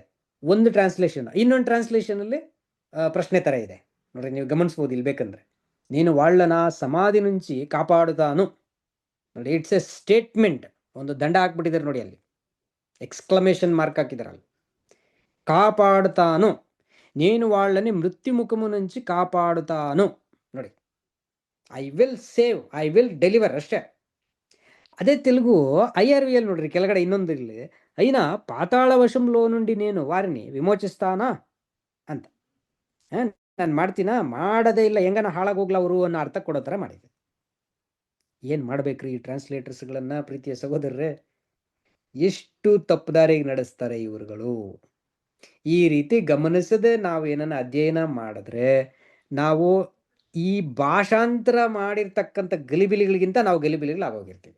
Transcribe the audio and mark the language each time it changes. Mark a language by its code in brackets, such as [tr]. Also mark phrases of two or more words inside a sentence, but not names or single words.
[kn] ಒಂದು ಟ್ರಾನ್ಸ್ಲೇಷನ್, ಇನ್ನೊಂದು ಟ್ರಾನ್ಸ್ಲೇಷನಲ್ಲಿ ಪ್ರಶ್ನೆ ಥರ ಇದೆ. ನೋಡ್ರಿ, ನೀವು ಗಮನಿಸ್ಬೋದು ಇಲ್ಲಿ ಬೇಕಂದ್ರೆ. ನೀನು వాళ్ళನ ಸಮಾಧಿ నుంచి ಕಾಪಾಡುತ್ತಾನು. ನೋಡಿ, [en] it's a statement. [kn] ಒಂದು ದಂಡ ಹಾಕ್ಬಿಟ್ಟಿದ್ದಾರೆ ನೋಡಿ, ಅಲ್ಲಿ [en] exclamation mark [kn] ಹಾಕಿದಾರೆ ಅಲ್ಲಿ. ಕಾಪಾಡುತ್ತಾನು, [te] నేను వాళ్ళని మృత్యుముఖము నుంచి కాపాడుతాను. [en] ನೋಡಿ, I will save, I will deliver ಅಷ್ಟೇ. [te] అదే తెలుగు [kn] IRVL ನೋಡ್ರಿ, ಕೆಳಗಡೆ ಇನ್ನೊಂದು ಇಲ್ಲಿ, [te] అయినా పాతాళ వశంలో నుండి నేను వారిని విమోచిస్తానా ಅಂತ. [kn] ನಾನು ಮಾಡ್ತೀನಾ, ಮಾಡದೇ ಇಲ್ಲ, ಹೆಂಗನ ಹಾಳಾಗೋಗ್ಲ ಅವರು ಅನ್ನೋ ಅರ್ಥ ಕೊಡೋ ಥರ ಮಾಡಿದೆ. ಏನು ಮಾಡ್ಬೇಕ್ರಿ ಈ ಟ್ರಾನ್ಸ್ಲೇಟರ್ಸ್ಗಳನ್ನ, ಪ್ರೀತಿಯ ಸಹೋದರರೇ? ಎಷ್ಟು ತಪ್ಪುದಾರಿಗೆ ನಡೆಸ್ತಾರೆ ಇವ್ರುಗಳು. ಈ ರೀತಿ ಗಮನಿಸದೆ ನಾವು ಏನನ್ನ ಅಧ್ಯಯನ ಮಾಡಿದ್ರೆ ನಾವು ಈ ಭಾಷಾಂತರ ಮಾಡಿರ್ತಕ್ಕಂಥ ಗಲಿಬಿಲಿಗಳಿಗಿಂತ ನಾವು ಗಲಿಬಿಲಿಗಳಾಗೋಗಿರ್ತೀವಿ.